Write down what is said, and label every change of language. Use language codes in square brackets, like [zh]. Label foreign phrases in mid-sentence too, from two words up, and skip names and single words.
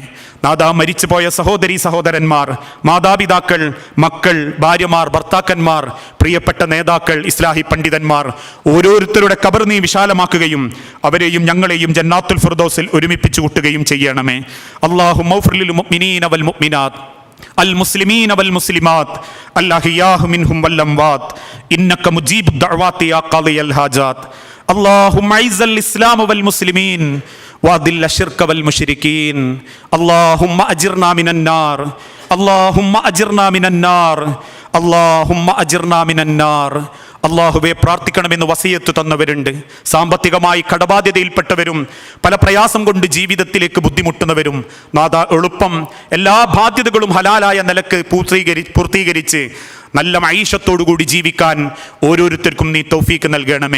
[ml] നാദാ, മരിച്ചുപോയ സഹോദരീ സഹോദരന്മാർ, മാതാപിതാക്കൾ, മക്കൾ, ഭാര്യമാർ, ഭർത്താക്കന്മാർ, പ്രിയപ്പെട്ട നേതാക്കൾ, ഇസ്ലാഹി പണ്ഡിതന്മാർ, ഓരോരുത്തരുടെ ഖബർ നീ വിശാലമാക്കുകയും അവരെയും ഞങ്ങളെയും ജന്നാത്തുൽ ഫിർദൗസിൽ ഒരുമിപ്പിച്ചു കൂട്ടുകയും ചെയ്യണമേ. [ar] اللهم اغفر للمؤمنين والمؤمنات المسلمين والمسلمات الأحياء منهم والأموات إنك مجيب الدعوات يا قاضي الحاجات. اللهم أعز الإسلام والمسلمين وأذل الشرك والمشركين. اللهم أجرنا من النار، اللهم أجرنا من النار، اللهم أجرنا من النار. [ml] അള്ളാഹുവെ, പ്രാർത്ഥിക്കണമെന്ന് വസിയത്ത് തന്നവരുണ്ട്. സാമ്പത്തികമായി കടബാധ്യതയിൽപ്പെട്ടവരും പല പ്രയാസം കൊണ്ട് ജീവിതത്തിലേക്ക് ബുദ്ധിമുട്ടുന്നവരും നാദാ, എളുപ്പം എല്ലാ ബാധ്യതകളും ഹലാലായ നിലക്ക് പൂർത്തീകരിച്ച് നല്ല മഈശത്തോടുകൂടി ജീവിക്കാൻ ഓരോരുത്തർക്കും നീ തൗഫീക്ക് നൽകണമേ.